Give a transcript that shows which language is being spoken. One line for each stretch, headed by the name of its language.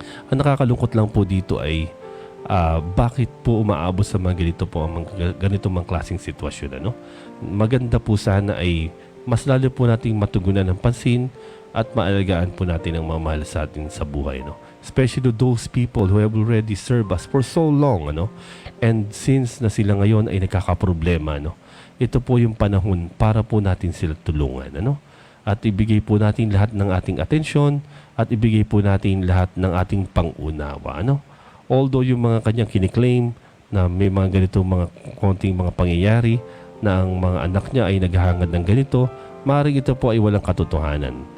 Filipino: Ang nakakalungkot lang po dito ay bakit po umaabot sa mga ganito po ang ganito mga klaseng sitwasyon. Ano? Maganda po sana ay mas lalo po nating matugunan ng pansin at maalagaan po natin ang mga mahal sa atin sa buhay. No?
English: Especially those people who have already served us for so long. Ano?
Filipino: And since na sila ngayon ay nakakaproblema, no? Ito po yung panahon para po natin sila tulungan. Ano? At ibigay po natin lahat ng ating atensyon at ibigay po natin lahat ng ating pangunawa. Ano? Although yung mga kanyang kiniklaim na may mga ganito mga konting mga pangyayari na ang mga anak niya ay naghahangad ng ganito, maaaring ito po ay walang katotohanan.